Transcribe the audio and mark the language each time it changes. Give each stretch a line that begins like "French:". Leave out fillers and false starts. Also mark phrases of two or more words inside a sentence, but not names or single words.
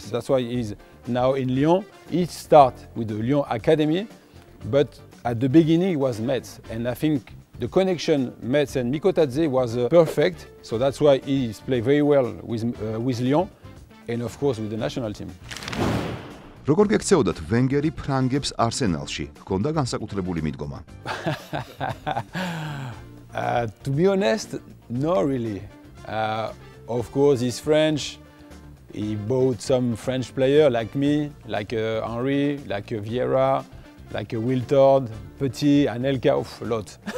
English: That's why he's now in Lyon. He started with the Lyon Academy, but at the beginning it was Metz. And I think the connection Metz and Mikotadze was perfect, so that's why he played very well with Lyon and of course with the national team.
Georgian: როგორ გექცეოდათ ვენგერი ფრანგებს არსენალში? ჰქონდა განსაკუთრებული მიდგომა?
English: To be honest, not really. Of course, he's French. He bought some French players like me, like Henry, like Vieira, like 𝗰𝗿𝘁𝗀𝗀𝗶𝗍, Anelka, a lot.